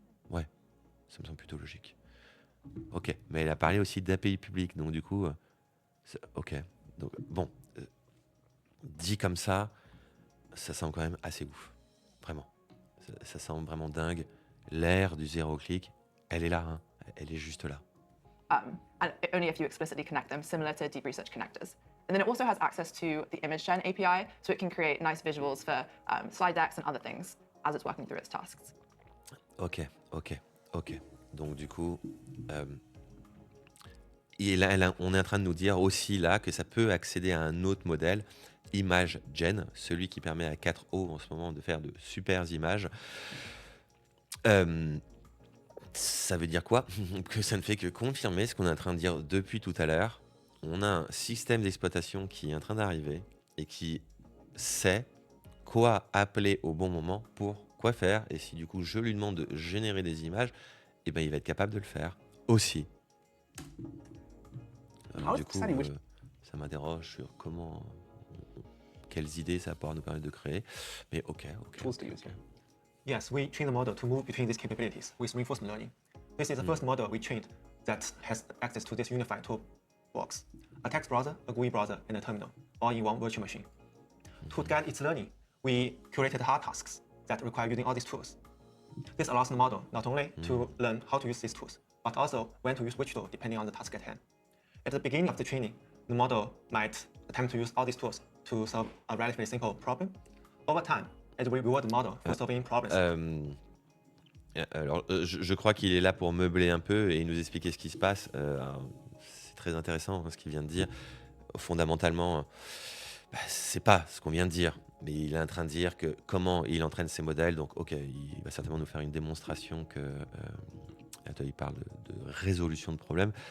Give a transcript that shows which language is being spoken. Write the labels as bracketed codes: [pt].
[fr] Ouais, ça me semble plutôt logique. Ok, mais elle a parlé aussi d'API publique, donc du coup, ok. Donc, bon, dit comme ça semble quand même assez ouf. Vraiment. Ça semble vraiment dingue. L'ère du zéro clic, elle est là, hein. Elle est juste là. [en] And only if you explicitly connect them, similar to deep research connectors. And then it also has access to the image gen API, so it can create nice visuals for slide decks and other things as it's working through its tasks. Ok. [fr] Donc du coup, on est en train de nous dire aussi là que ça peut accéder à un autre modèle, Image Gen, celui qui permet à 4O en ce moment de faire de super images. Ça veut dire quoi? Que ça ne fait que confirmer ce qu'on est en train de dire depuis tout à l'heure. On a un système d'exploitation qui est en train d'arriver et qui sait quoi appeler au bon moment pour quoi faire. Et si du coup je lui demande de générer des images, il va être capable de le faire aussi. Alors, du coup, ça m'interroge sur quelles idées ça va pouvoir nous permettre de créer. Mais ok. [en] Tools to use. Yes, we train the model to move between these capabilities with reinforcement learning. This is the first model we trained that has access to this unified toolbox: a text browser, a GUI browser, and a terminal, all in one virtual machine. To guide its learning, we curated hard tasks that require using all these tools. This allows the model not only to learn how to use these tools, but also when to use which tool depending on the task at hand. At the beginning of the training, the model might attempt to use all these tools to solve a relatively simple problem. Over time, it will reward the model for solving problems. [fr] Alors, je crois qu'il est là pour meubler un peu et nous expliquer ce qui se passe. C'est très intéressant ce qu'il vient de dire. Fondamentalement, c'est pas ce qu'on vient de dire, mais il est en train de dire que comment il entraîne ses modèles. Donc, ok, il va certainement nous faire une démonstration que il parle de résolution de problèmes.